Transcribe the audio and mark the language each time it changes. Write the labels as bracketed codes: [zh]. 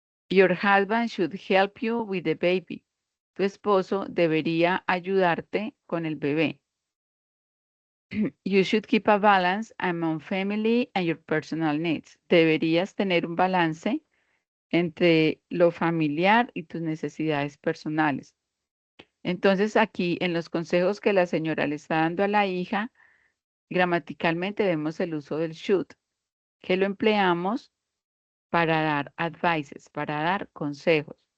[en] Your husband should help you with the baby. [es] Tu esposo debería ayudarte con el bebé. [en] You should keep a balance among family and your personal needs. [es] Deberías tener un balance entre lo familiar y tus necesidades personales. Entonces aquí en los consejos que la señora le está dando a la hija, gramaticalmente vemos el uso del should, que lo empleamos para dar advices, para dar consejos.